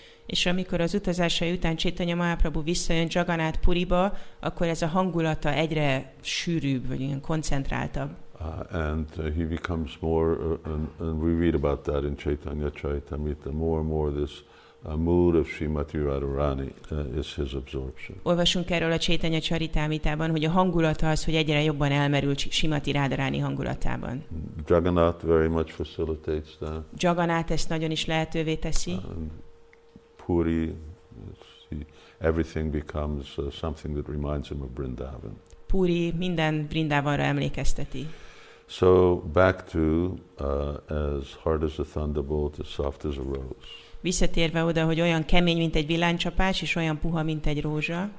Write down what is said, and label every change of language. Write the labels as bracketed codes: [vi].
[hu] És amikor az utazásai után Caitanya Mahaprabhu visszajön Jagannath Puriba, akkor ez a hangulata egyre sűrűbb, vagy ilyen koncentráltabb. [en] And he becomes more, and we read about that in Caitanya Charitamrita, more and more this mood of Srimati Radharani is his absorption. [hu] Olvasunk erről a Caitanya Charitamritában, hogy a hangulata az, hogy egyre jobban elmerül Srimati Radharani hangulatában. [en] Jagannath very much facilitates that. [hu] Jagannath ezt nagyon is lehetővé teszi. [en] Puri, everything becomes something that reminds him of Vrindavan. [hu] Puri minden Vrindavanra emlékezteti. [en] So back to as hard as a thunderbolt, as soft as a rose. [hu] Visszatérve oda, hogy olyan kemény, mint egy villánycsapás, és olyan puha, mint egy rózsa.